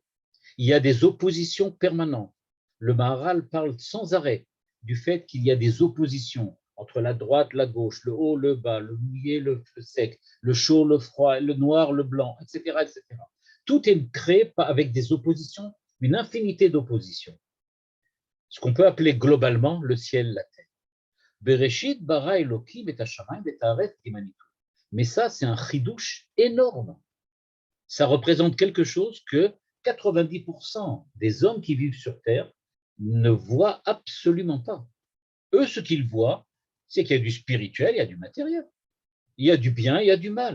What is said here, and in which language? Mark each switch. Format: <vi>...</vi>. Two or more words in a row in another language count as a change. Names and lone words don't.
<fr>Il y a des oppositions permanentes. Le Maharal parle sans arrêt du fait qu'il y a des oppositions entre la droite, la gauche, le haut, le bas, le mouillé, le sec, le chaud, le froid, le noir, le blanc, etc., etc. Tout est créé avec des oppositions, une infinité d'oppositions. Ce qu'on peut appeler globalement le ciel, la terre.</fr> <he>בראשית ברא אלוקים את השמים ואת הארץ dit Manitou.</he> <fr>Mais ça, c'est un chidouche énorme. Ça représente quelque chose que 90% des hommes qui vivent sur Terre ne voient absolument pas. Eux, ce qu'ils voient, c'est qu'il y a du spirituel, il y a du matériel. Il y a du bien, il y a du mal.</fr>